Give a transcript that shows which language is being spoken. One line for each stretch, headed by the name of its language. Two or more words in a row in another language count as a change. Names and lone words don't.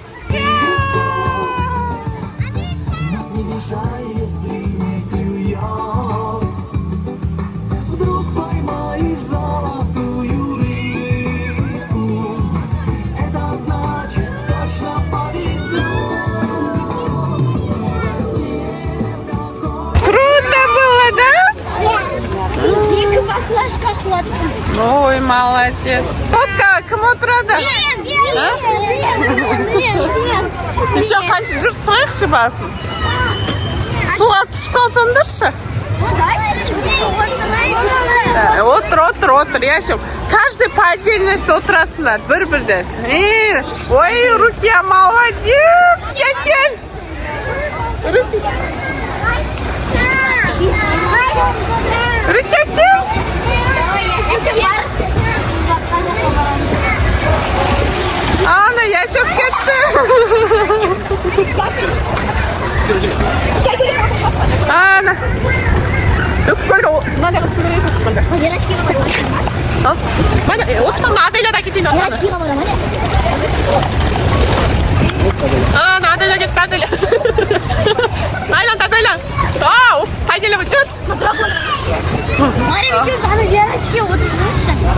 Russian: Вдруг поймаешь золотую рыбку, это значит точно повезет. Круто было, да? Екі баклажка хватит.
Kazakh: Ой, молодец. Тотка, кім отырады? Еще қанша жүрсің айықшы басын. Суға түсіп қалсаңдаршы. Отыр, Яшок.
Russian: Каждый по отдельности
Kazakh: отырасыңдар, бір-бірден. Ой, Русия, молодец! Кекел! Рукекел! Ана, Яшок кетті. Ана.
Russian: Сколько? Надо сигарет.
Kazakh: Верочкиға барамын. Отырсаң, Аделя да кетейін. Верочкиға барамын. Ана, Аделя кетті, Аделя. Айлан, Аделя. Ау, Аделя, жүр. Мария, екеуміз ана Верочкиға отырсаңызшы.